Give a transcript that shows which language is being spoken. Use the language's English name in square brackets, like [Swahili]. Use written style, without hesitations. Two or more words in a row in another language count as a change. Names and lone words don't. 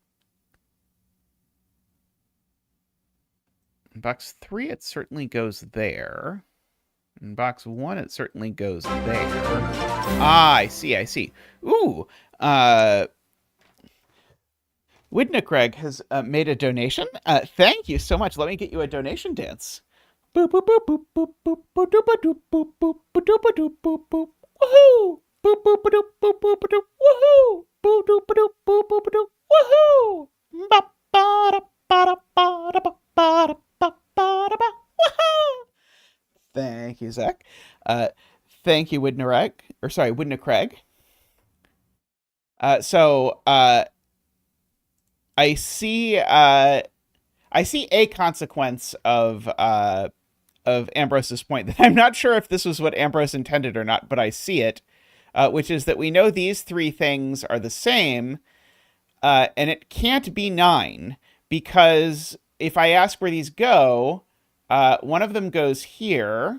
[English] In box 3, it certainly goes there. In box 1, it certainly goes there. Ah, I see, I see. Ooh, Widnicreg has made a donation. Thank you so much. Let me get you a donation dance. Boop, boop, boop, boop, boop, boop, boop, doop, doop, boop, boop, boop, doop, doop, boop, boop. Woohoo! Boop, boop, doop, boop, boop, doop. Woohoo! Boop, doop, doop, boop, boop, doop. Woohoo! Ba, ba, da, ba, da, ba, da, ba, ba, da, ba, ba, da, ba. Woohoo! Thank you, Zach. Thank you, Widnicreg. Or sorry, Widnicreg. So I see a consequence of Ambrose's point that I'm not sure if this was what Ambrose intended or not, but I see it, which is that we know these 3 things are the same, and it can't be 9 because if I ask where these go, one of them goes here.